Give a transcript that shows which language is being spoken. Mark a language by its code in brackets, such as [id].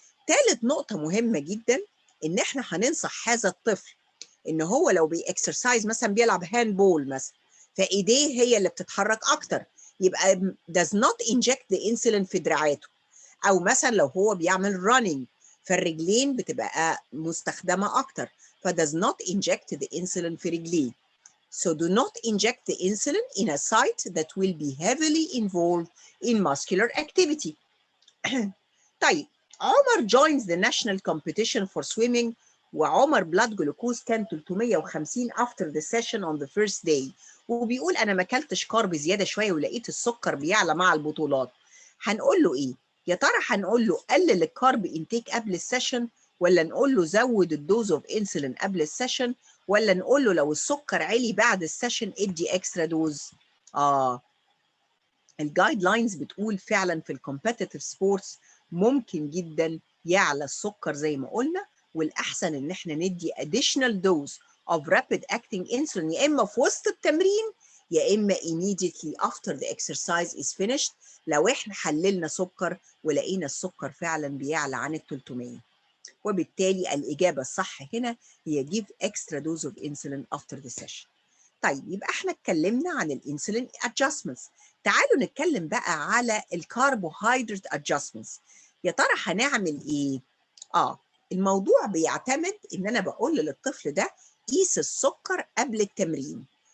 [ar] ثالث نقطه مهمه جدا ان احنا هننصح هذا الطفل ان هو لو بيكسرسايز مثلا بيلعب هاند بول مثلا فايديه هي اللي بتتحرك اكتر، يبقى [en] does not inject the insulin [ar] في دراعاته. او مثلا لو هو بيعمل running فالرجلين بتبقى مستخدمه اكتر ف [en] does not inject the insulin [ar] في رجليه. [en] So do not inject the insulin in a site that will be heavily involved in muscular activity. [ar] طيب عمر [en] joins the national competition for swimming [ar] وعمر blood glucose كان 350 [en] after the session on the first day، [ar] وبيقول انا ما اكلتش كارب زياده شويه ولقيت السكر بيعلى مع البطولات. هنقول له ايه؟ يا ترى هنقول له قلل الكارب انتيك قبل السيشن، ولا نقول له زود الدوز اوف انسولين قبل السيشن، ولا نقول له لو السكر عالي بعد السيشن ادي اكسترا دوز؟ الجايد لاينز بتقول فعلا في الكومبيتيتيف سبورتس ممكن جدا يعلى السكر زي ما قلنا، والاحسن ان احنا ندي [en] additional dose of rapid acting insulin [ar] يا اما في وسط التمرين يا اما [en] immediately after the exercise is finished [ar] لو احنا حللنا سكر ولقينا السكر فعلا بيعلى عن ال 300. وبالتالي الاجابه الصح هنا هي [en] give extra dose of insulin after the session. [ar] طيب يبقى احنا اتكلمنا عن الانسولين adjustments. تعالوا نتكلم بقى على الكربوهيدرات adjustments. يا ترى هنعمل ايه؟ الموضوع بيعتمد ان انا بقول للطفل ده قيس السكر قبل التمرين.